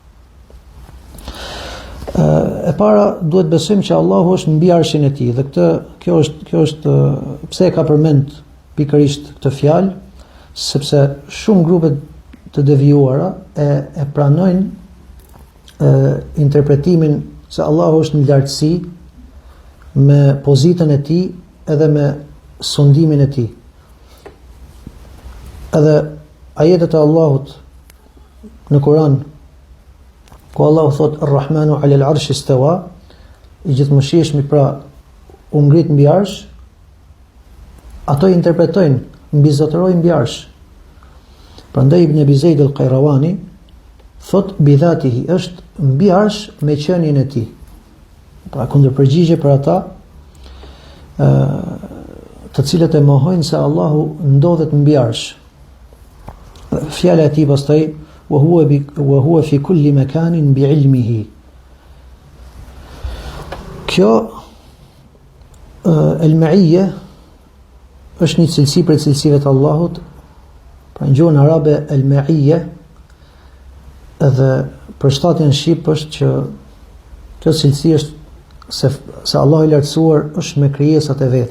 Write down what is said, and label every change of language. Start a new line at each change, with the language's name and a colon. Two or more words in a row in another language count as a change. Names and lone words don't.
Albanian: E para duhet besojmë që Allahu është mbi arshin e tij, dhe kjo është pse e ka përmend pikërisht këtë fjalë, sepse shumë grupe të devijuara e pranojnë interpretimin se Allahu është në lartësi me pozitën e tij edhe me sundimin e tij. Edhe ajetet e Allahut në Kur'an, ku Allahu thot
Arabic: الرحمن على العرش استوى,
Albanian: i gjithëmshirshmi, pra u ngrit mbi arsh, ato interpretojnë mbi zotëroi mbi arsh. Prandaj Ibn Abi Zaid al-Qayrawani thot
Arabic: بذاته,
Albanian: është mbi arsh me qenien e tij. Pra kundërpërgjigje për ata të cilët e mohojnë se Allahu ndodhet mbi arsh. Fjala e tij pastaj
Arabic: وهو في كل مكان بعلمه.
Albanian: Kjo El-Ma'iyya është një cilësi për cilësive të Allahut. Pra në gjuhën arabe El-Ma'iyya edhe përshtatja në shqip është që kjo cilësi është se Allahu i lartësuar është me krijesat e veta.